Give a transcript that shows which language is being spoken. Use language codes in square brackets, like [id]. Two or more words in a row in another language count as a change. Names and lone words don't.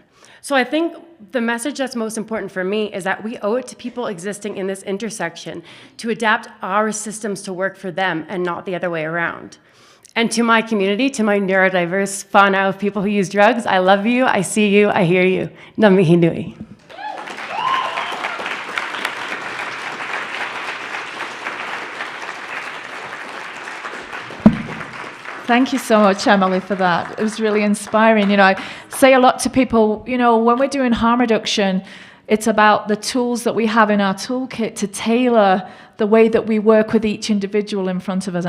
[en] So I think the message that's most important for me is that we owe it to people existing in this intersection to adapt our systems to work for them and not the other way around. And to my community, to my neurodiverse whānau of people who use drugs, I love you, I see you, I hear you. [mi] Ngā mihi nui. [en] Thank you so much, Emily, for that. It was really inspiring. You know, I say a lot to people, you know, when we're doing harm reduction, it's about the tools that we have in our toolkit to tailor the way that we work with each individual in front of us.